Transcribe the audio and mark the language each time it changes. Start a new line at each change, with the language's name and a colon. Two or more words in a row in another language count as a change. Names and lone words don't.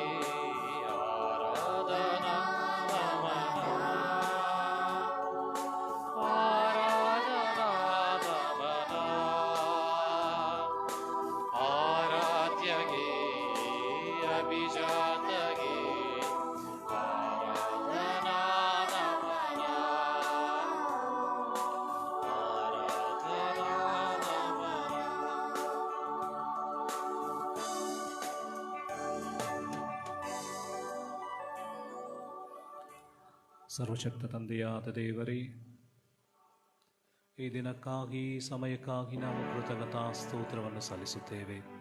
Kannada: ಆರಾಧನಾ ನಮನ ಆರಾಧನಾ ನಮನ ಆರಾಧ್ಯಗೆ ಅಭಿಜಾತಗೆ ಆರಾಧನಾ ನಮನ ಆರಾಧನಾ ನಮನ ಸರ್ವಶಕ್ತ ತಂದೆಯಾದ ದೇವರೇ, ಈ ದಿನಕ್ಕಾಗಿ ಸಮಯಕ್ಕಾಗಿ ನಾವು ಕೃತಜ್ಞತಾ ಸ್ತೋತ್ರವನ್ನು ಸಲ್ಲಿಸುತ್ತೇವೆ.